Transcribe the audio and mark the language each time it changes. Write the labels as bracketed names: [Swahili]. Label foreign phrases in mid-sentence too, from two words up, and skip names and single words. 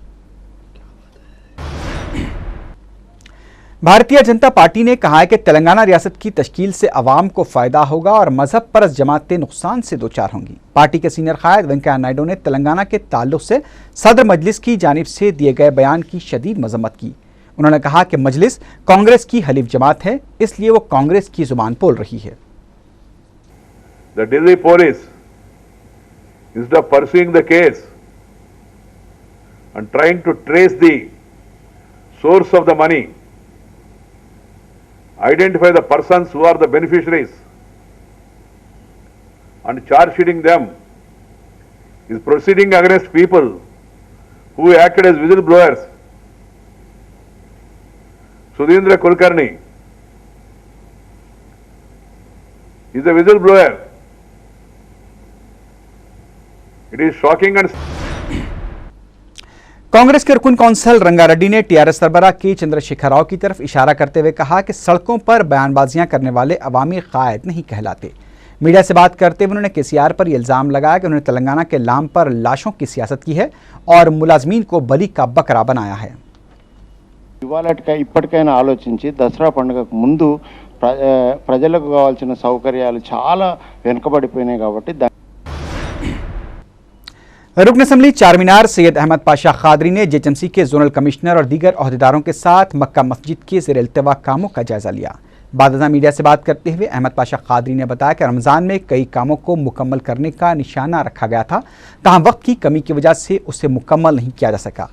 [Hindi] भारतीय जनता पार्टी ने कहा है कि तेलंगाना रियासत की तश्कील से अवाम को फायदा होगा और मजहब परस्त जमातें नुकसान से दो चार होंगी। पार्टी के सीनियर कायद वेंकैया नायडू ने तेलंगाना के ताल्लुक से सदर मजलिस की जानिब से दिए गए बयान की शदीद मजम्मत की। उन्होंने कहा कि मजलिस कांग्रेस की हलीफ जमात है, इसलिए वो कांग्रेस की जुबान बोल रही है। [English] The Delhi police, instead of pursuing the case and trying to trace the source of the money, identify the persons who are the beneficiaries and charge sheeting them, is proceeding against people who acted as whistleblowers. Sudhindra Kulkarni is a whistleblower. It is shocking and [Hindi] कांग्रेस के रुकन कौंसल रंगारेड्डी ने टीआरएस सरबराह के चंद्रशेखर राव की तरफ इशारा करते हुए कहा कि सड़कों पर बयानबाजियां करने वाले अवामी कायद नहीं कहलाते। मीडिया से बात करते हुए उन्होंने केसीआर पर यह लगाया कि उन्होंने तेलंगाना के नाम पर लाशों की सियासत की है और मुलाजमीन को बली का बकरा बनाया है। [Telugu] ఇప్పటికైనా ఆలోచించి దసరా పండుగకు ముందు ప్రజలకు కావాల్సిన సౌకర్యాలు చాలా వెనుకబడిపోయినాయి కాబట్టి [Hindi] रुकन असम्बली चारमीनार सैयद अहमद पाशा खादरी ने जेएचएमसी के जोनल कमिश्नर और दीगर अहदेदारों के साथ मक्का मस्जिद के ज़ेर इल्तिवा कामों का जायजा लिया। बाद मीडिया से बात करते हुए अहमद पाशा खादरी ने बताया कि रमज़ान में कई कामों को मुकम्मल करने का निशाना रखा गया था, तहां वक्त की कमी की वजह से उसे मुकम्मल नहीं किया जा सका।